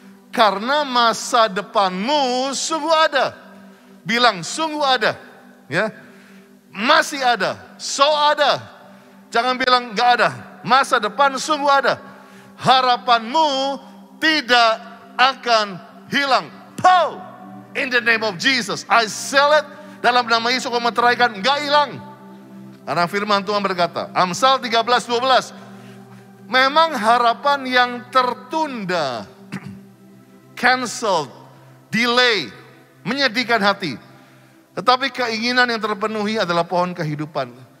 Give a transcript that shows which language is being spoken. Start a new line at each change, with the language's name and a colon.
Indonesian: Karena masa depanmu sungguh ada. Bilang sungguh ada. Ya, masih ada. So ada. Jangan bilang gak ada. Masa depan sungguh ada. Harapanmu tidak akan hilang. Pow!
English: In the name of Jesus, I seal it.
Indonesian: Dalam nama Yesus kau meteraikan, enggak hilang. Karena firman Tuhan berkata, Amsal 13:12, memang harapan yang tertunda,
English: cancelled, delay,
Indonesian: menyedihkan hati. Tetapi keinginan yang terpenuhi adalah pohon kehidupan.